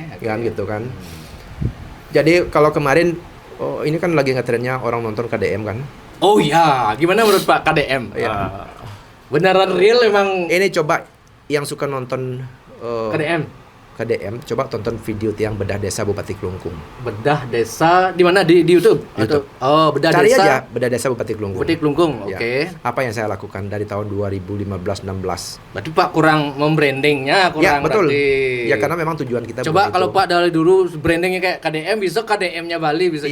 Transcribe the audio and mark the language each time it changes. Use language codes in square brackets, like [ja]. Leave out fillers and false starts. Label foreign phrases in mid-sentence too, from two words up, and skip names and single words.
[id] Kan gitu kan. Jadi kalau kemarin ini kan lagi ngetrennya orang nonton KDM kan. Oh iya, gimana menurut Pak KDM? Iya. Beneran real emang Ini coba yang suka nonton KDM, coba tonton video tiang bedah desa Bupati Kelungkung. Bedah desa di mana di YouTube? YouTube. Oh, bedah Cari desa. aja bedah desa Bupati Kelungkung. Bupati Kelungkung. Ya. Oke. Apa yang saya lakukan dari tahun 2015-16? Berarti Pak kurang membrandingnya, kurang Ya betul. berarti. Ya karena memang tujuan kita. Coba begitu. kalau Pak dari dulu brandingnya kayak KDM, bisa KDM-nya Bali bisa